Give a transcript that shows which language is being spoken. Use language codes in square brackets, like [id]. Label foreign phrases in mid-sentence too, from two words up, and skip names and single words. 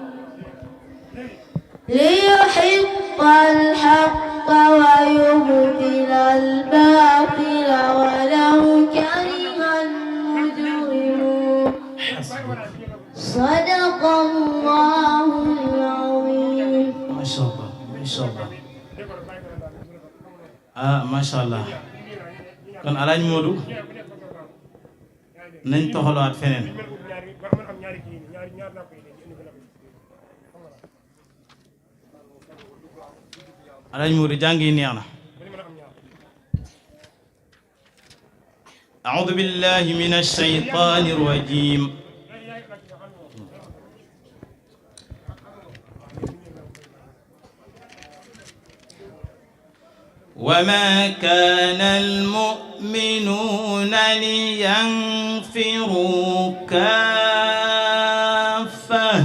[ar] ليحق الحق ويبطل الباطل ولو كره المجرمون صدق الله العظيم. ما شاء الله ما شاء الله. [wo] ah [ar] ما شاء الله [wo] kon Alaaji Modou nañ toxalaat feneen. Alaaji Modou jàng yi neex na. [ar] أعوذ بالله من الشيطان الرجيم. وما كان المؤمنون لينفروا كافة.